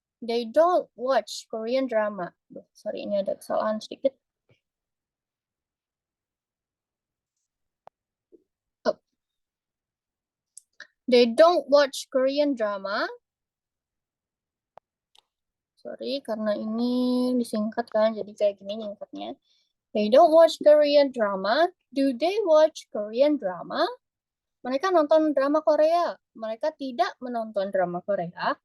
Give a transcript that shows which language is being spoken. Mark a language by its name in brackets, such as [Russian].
[English] They don't watch Korean drama. Sorry, [Indonesian] ini ada kesalahan sedikit. Oh. [English] They don't watch Korean drama. [Indonesian] Sorry, karena ini disingkat kan, jadi kayak gini nyingkatnya. [English] They don't watch Korean drama. Do they watch Korean drama? [Indonesian] Mereka nonton drama Korea. Mereka tidak menonton drama Korea.